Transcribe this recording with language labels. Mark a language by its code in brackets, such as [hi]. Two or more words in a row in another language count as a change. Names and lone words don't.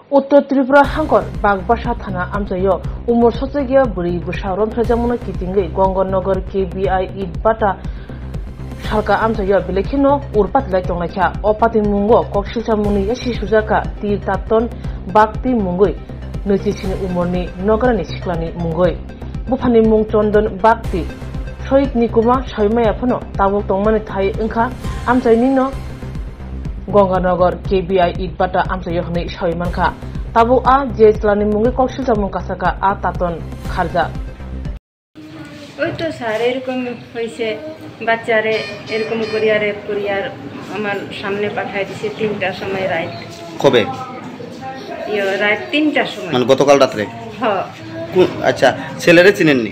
[trp] उत्तर त्रिपुरा हांगर बागबासा थाना आमजायो उमर सचगिया बुरी बुसावरम प्रजामुनो कितिंगै गंगनगर केबिआई इटबाटा सालका आमजायो बेलेखिनो उरपातला चंलाखा अपाति मुंगो कक्सिलसा मुनि यासि सुजाका तिर तातन बागति मुंगै नैजिसिनि उमरनि नगरानि सिख्लानि मुंगै बुफानि मुं चन्दन बागति शहीद निकुमा सयमायाफोनो ताबुक तंमानि थाय ओंखा आमजायनिनो गंगानगर केबिआई इटबाटा आमजायो हनै सयमानखा ताबुक आ जेस्लानि मुंगै कक्सिलसा मुं कासाका आ तातन खारजा [bn] ওই তো স্যার এরকম হয়েছে বাচ্চারে এরকম করিয়া রেপ করিয়ার আমার সামনে পাঠাই দিছে 3টার সময় রাত কবে রাত 3টার সময় মানে গতকাল রাতে হ্যাঁ আচ্ছা ছেলেরে চিনেননি